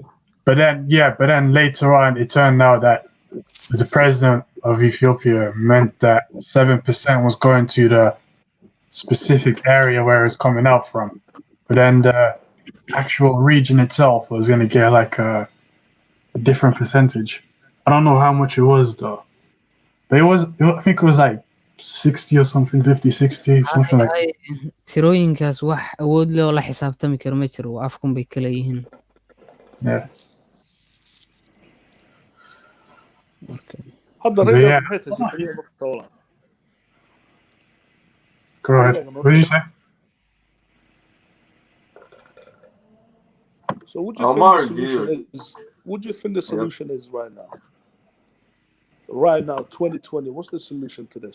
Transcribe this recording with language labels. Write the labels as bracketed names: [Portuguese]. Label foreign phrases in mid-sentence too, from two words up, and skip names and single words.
[English] But then later on, it turned out that the president of Ethiopia meant that 7% was going to the specific area where it's coming out from. But then the actual region itself was going to get like a different percentage. I don't know how much it was though. But I think it was like 60 or something, 50, 60, something like that. [Somali] tirooyinkaas wax awood leh oo la xisaabtami karo ma jiro, waa afkun bay kala yihiin. [English] Yeah. hadda But rayga yeah. [Somali] maxay tahay Zakariya marka wala [English] Go ahead. What did you say? So what do you think the solution is? What do you think the solution is right now? Right now, 2020, what's the solution to this?